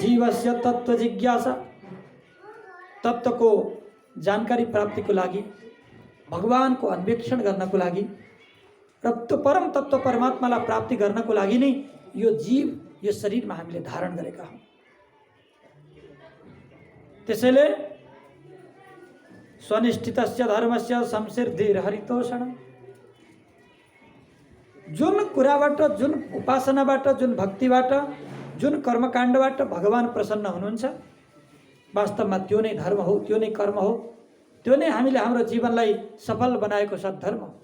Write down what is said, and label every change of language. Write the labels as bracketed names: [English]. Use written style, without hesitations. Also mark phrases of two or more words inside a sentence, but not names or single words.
[Sanskrit] जीवस्य तत्व जिज्ञासा, [Nepali] तत्वको जानकारी प्राप्तिको लागि, भगवानको अन्वेषण गर्नको लागि र त्यो परम तत्व परमात्मालाई प्राप्ति गर्नको लागि नै यो जीव यो शरीरमा हामीले धारण गरेका हौं। [Sanskrit] त्यसैले स्वनिष्ठितस्य धर्मस्य संसिद्धिर हरितोषण, [Nepali] जुन कुराबाट, जुन उपासनाबाट, जुन भक्तिबाट, जुन कर्मकाण्डबाट भगवान प्रसन्न हुनुहुन्छ, वास्तवमा त्यो नै धर्म हो, त्यो नै कर्म हो, त्यो नै हामीले हाम्रो जीवनलाई सफल बनाएको सद्धर्म।